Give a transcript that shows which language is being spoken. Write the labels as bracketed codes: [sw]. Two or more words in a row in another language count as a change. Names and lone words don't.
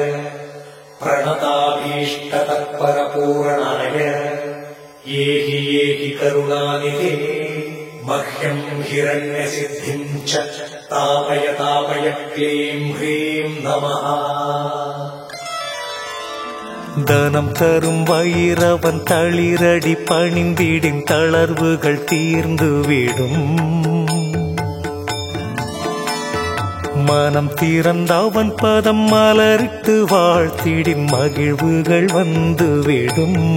[sa] प्रणताभीष्टतत्परपूरणाय येहि करुणानिधे मह्यम् हिरण्यसिद्धिम् च तापय तापय क्लीं ह्रीं नमः. [ta] தனம் தரும் வைரவன் தளிரடி பணிந்திடின் தளர்வுகள் தீர்ந்துவிடும். மனம் திறந்தவன் பதம் மலரிட்டு வாழ்த்திடின் மகிழ்வுகள் வந்துவிடும்.